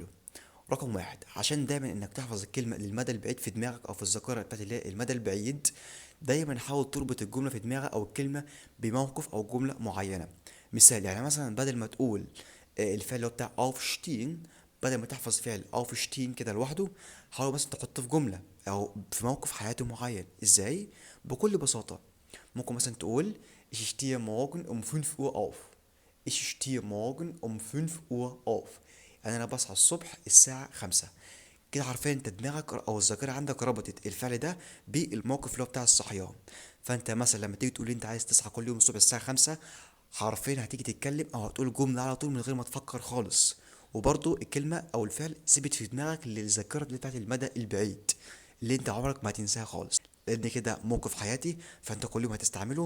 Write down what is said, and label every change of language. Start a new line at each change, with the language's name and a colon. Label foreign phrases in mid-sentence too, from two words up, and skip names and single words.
Arabic: رقم واحد، عشان دايما انك تحفظ الكلمة للمدى البعيد في دماغك او في الذاكرة بتاعت اللي هي المدى البعيد، دايما حاول تربط الجملة في دماغك او الكلمة بموقف او جملة معينة. مثال، يعني مثلا بدل ما تقول الفعل اللي هو بتاع aufstehen، بدل ما تحفظ فعل aufstehen كده لوحده حاول مثلا تحطه في جملة او في موقف حياتي معين. ازاي؟ بكل بساطة ممكن مثلا تقول
German: ich stehe morgen um 5 Uhr auf. Ich stehe morgen um 5 Uhr auf.
Arabic: يعني انا بصحى الصبح الساعة 5. كده حرفيا انت دماغك او الذاكرة عندك ربطت الفعل ده بالموقف اللي هو بتاع الصحيان. فانت مثلا لما تيجي تقول انت عايز تصحى كل يوم الصبح الساعة 5، حرفيا هتيجي تتكلم او هتقول جملة على طول من غير ما تفكر خالص. وبرضو الكلمة او الفعل ثبت في دماغك للذاكرة اللي بتاعت المدى البعيد اللي انت عمرك ما هتنساها خالص، لان كده موقف حياتي فانت كل يوم هتستعمله.